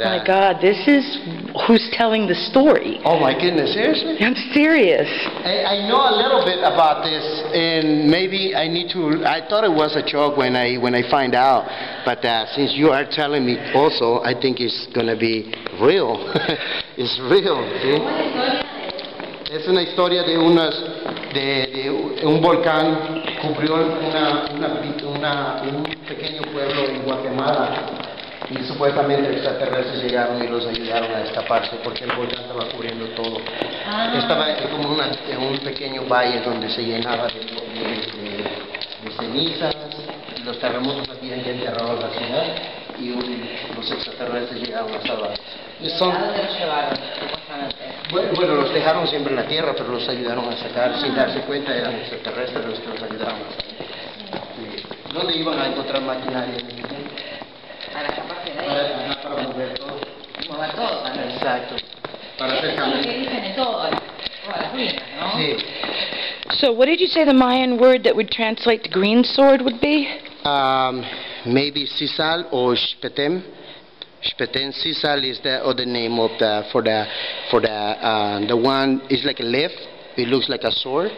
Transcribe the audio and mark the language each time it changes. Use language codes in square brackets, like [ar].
[en] oh my God, this is who's telling the story. Oh my goodness, seriously? I'm serious. I know a little bit about this, and maybe I need to. I thought it was a joke when I find out, but since you are telling me also, I think it's gonna be real. It's real. ¿Sí? [es] Es una historia de un volcán cubrió un pequeño pueblo en Guatemala, y supuestamente extraterrestres llegaron y los ayudaron a escaparse porque el volcán estaba cubriendo todo. Estaba como en un pequeño valle donde se llenaba de cenizas, los terremotos habían ya enterrado la ciudad y los extraterrestres llegaron a salvar. ¿A dónde los llevaron, supuestamente? Bueno, los dejaron siempre en la tierra, pero los ayudaron a sacar, sin darse cuenta eran extraterrestres los que los ayudaron a sacar. ¿Dónde iban a encontrar maquinaria? Para escaparse de ahí. Para mover todo. Mover todo también. Exacto. Para hacer Eso es lo caminos. que dicen de todo, todas las ruinas, ¿no? Sí. [en] So what did you say the Mayan word that would translate to green sword would be? Maybe sisal or shpetem. Shpetem sisal is the other name of the the one is like a leaf. It looks like a sword.